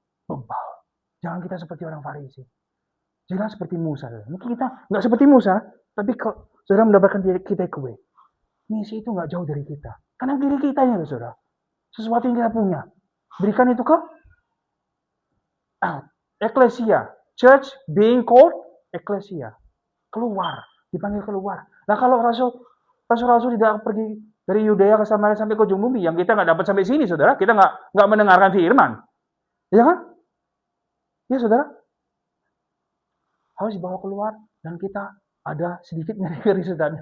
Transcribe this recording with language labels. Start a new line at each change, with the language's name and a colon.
Indonesian: Bebal. Jangan kita seperti orang Farisi. Jangan seperti Musa. Saudara. Mungkin kita nggak seperti Musa, tapi kalau saudara mendapatkan kita kue, misi itu nggak jauh dari kita. Karena diri kita ya, saudara. Sesuatu yang kita punya. Berikan itu ke Ecclesia.
English: Church being called Ecclesia.
Indonesian: Keluar. Dipanggil keluar. Nah kalau Rasul tidak pergi dari Yudea ke Samaria sampai ke ujung bumi, yang kita nggak dapat sampai sini, saudara. Kita nggak mendengarkan firman. Ya kan? Ya, saudara. Harus dibawa keluar, dan kita ada sedikit ngeri-ngeri, saudara.